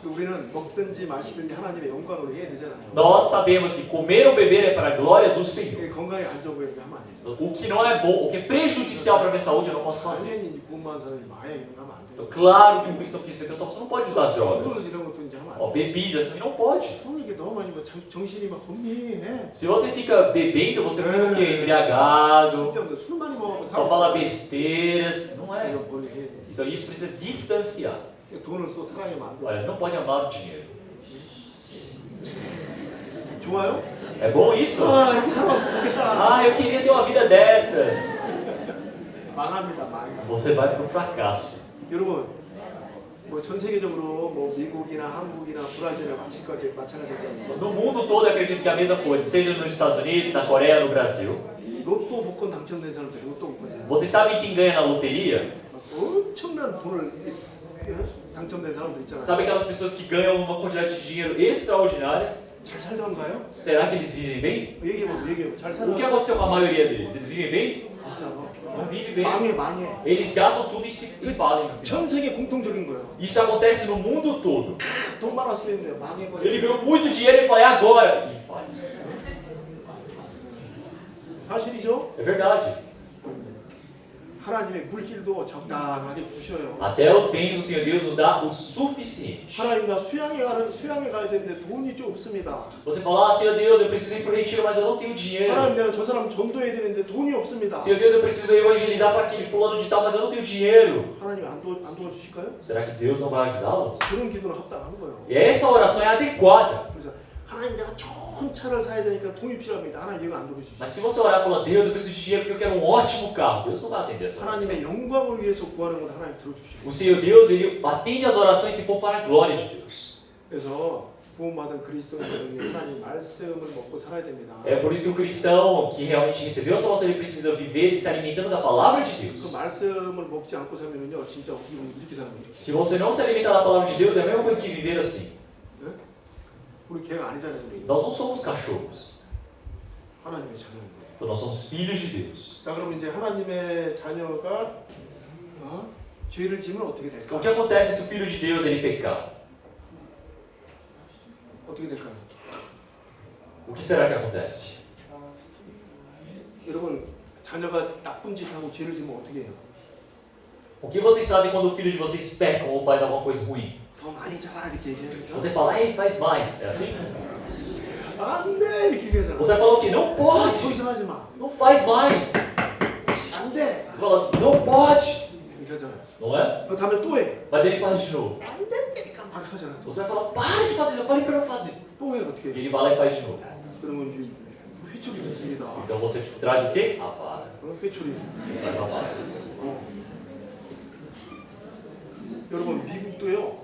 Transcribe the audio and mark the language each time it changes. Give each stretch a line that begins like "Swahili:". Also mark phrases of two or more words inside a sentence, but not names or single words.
Korean: 우리는 먹든지 마시든지 하나님의 영광으로 해야 되잖아요.
Portuguese: Nós sabemos que comer ou beber é para a glória do Senhor.
Korean: 이게 건강이 안 좋고 이렇게 하면 안 되죠.
Portuguese: O que não é bom, o que é prejudicial para a minha saúde, eu não posso fazer.
Korean: 당연히 이제 구원받은 사람이 마약 이런 거 하면 안
Portuguese: Então,
Korean: 돼요.
Portuguese: claro que um cristão que recebeu salvação não pode usar
Korean: 술
Portuguese: drogas.
Korean: 이런 것도 이제 하면 안
Portuguese: Ó,
Korean: 돼요.
Portuguese: bebidas também não pode.
Korean: 술 이게 너무 많이 정신이 막 혼미해.
Portuguese: Se você fica bebendo, você fica o quê? Embriagado,
Korean: 쓸데없는 술 많이 먹으면
Portuguese: só fala besteiras. Não é.
Korean: 이거 멀리 해야 돼.
Portuguese: Então isso precisa distanciar.
Korean: 돈을 또 사랑하면 안 돼.
Portuguese: Olha, não pode amar o dinheiro.
Korean: 좋아요?
Portuguese: É bom isso?
Korean: 이렇게 살았으면 좋겠다.
Portuguese: Ah, eu queria ter uma vida dessas.
Korean: 망합니다, 망해.
Portuguese: Você vai pro fracasso.
Korean: 여러분, 뭐 전 세계적으로 뭐 미국이나 한국이나 브라질이나 마찬가지일 거예요.
Portuguese: No mundo todo, eu acredito que é a mesma coisa, seja nos Estados Unidos, na Coreia, no Brasil.
Korean: 로또 복권 당첨된 사람들, 로또 복권.
Portuguese: Vocês sabem quem ganha na loteria?
Korean: 엄청난 돈을 당첨된 사람들 있잖아요.
Portuguese: Sabe aquelas pessoas que ganham uma quantidade de dinheiro extraordinária?
Korean: 잘 살던가요?
Portuguese: Será que eles vivem bem?
Korean: 얘기해봐. 잘
Portuguese: O que
Korean: 살아.
Portuguese: aconteceu com a maioria deles? Eles vivem bem?
Korean: 못 살아.
Portuguese: Não vivem bem.
Korean: 망해.
Portuguese: Eles gastam tudo e falem no final.
Korean: 전 세계 공통적인 거예요.
Portuguese: Isso acontece no mundo todo.
Korean: 돈 많았으면 망해버려.
Portuguese: Ele ganhou muito dinheiro e fala, é agora. E falha.
Korean: 사실이죠?
Portuguese: É verdade.
Korean: 하나님의 물질도 적당하게 주셔요.
Portuguese: Até os bens do Senhor Deus nos dá o suficiente.
Korean: 하나님과 수양에 가야 되는데 돈이 좀 없습니다.
Portuguese: Você fala, ah, Senhor Deus, eu preciso ir para o retiro, mas eu não tenho dinheiro.
Korean: 하나님 내가 저 사람 전도해야 되는데 돈이 없습니다.
Portuguese: Senhor Deus, eu preciso evangelizar para aquele fulano de tal, mas eu não tenho dinheiro.
Korean: 하나님 안 도와주실까요?
Portuguese: Será que Deus não vai ajudá-lo?
Korean: 그런 기도는 합당한 거예요.
Portuguese: E essa oração é adequada.
Korean: 그래서 하나님 내가 좋은 차를 사야 되니까 돈이 필요합니다. 하나님 이거 안 도와주시죠.
Portuguese: Mas se você orar e falar, Deus, eu preciso de dinheiro porque eu quero um ótimo carro, Deus não vai atender essa oração.
Korean: 하나님의 영광을 위해서 구하는 건 하나님 들어주시고.
Portuguese: O Senhor Deus, Ele atende as orações se for para a glória de Deus.
Korean: 그래서 구원받은 그리스도인은 하나님 말씀을 먹고 살아야 됩니다.
Portuguese: É por isso que o cristão que realmente recebeu a salvação, ele precisa viver se alimentando da palavra de
Korean: 그
Portuguese: Deus.
Korean: 말씀을 먹지 않고 살면요, 진짜 이렇게 사는 거예요.
Portuguese: Se você não se alimentar da palavra de Deus, é a mesma coisa que viver assim.
Korean: 네? 우리 개가 아니잖아요. 우리.
Portuguese: Nós não somos cachorros,
Korean: 하나님의 자녀인데.
Portuguese: então nós somos filhos de Deus.
Korean: 자, 그럼 이제 하나님의 자녀가 죄를 지으면 어떻게
Portuguese: Então,
Korean: 될까?
Portuguese: o que acontece se o filho de Deus ele pecar?
Korean: 어떻게 될까요?
Portuguese: O que será que acontece?
Korean: 여러분, 자녀가 나쁜 짓 하고 죄를 지으면 어떻게 해요?
Portuguese: O que vocês fazem quando o filho de vocês peca ou faz alguma coisa ruim?
Korean: 더 많이 자라 이렇게 얘기해요.
Portuguese: Você fala, ei, faz mais. É assim?
Korean: 안돼 이렇게 얘기하잖아.
Portuguese: Você vai falar o quê? Não
Korean: 더
Portuguese: pode.
Korean: 이상 하지 마.
Portuguese: Não faz mais.
Korean: 안돼
Portuguese: Você fala, não pode.
Korean: 이렇게 하잖아요.
Portuguese: Não é?
Korean: 그 다음에 또 해.
Portuguese: Mas ele faz de novo.
Korean: 안 된다니까 막 하잖아. 또.
Portuguese: Você vai falar, para de fazer, eu falei para não fazer.
Korean: 또 해 어떻게?
Portuguese: E ele vai lá e faz de novo.
Korean: 그러면 이제 회초리도 들리다.
Portuguese: Então você traz o quê? A vara.
Korean: 회초리.
Portuguese: Você traz a vara.
Korean: 여러분 미국도요.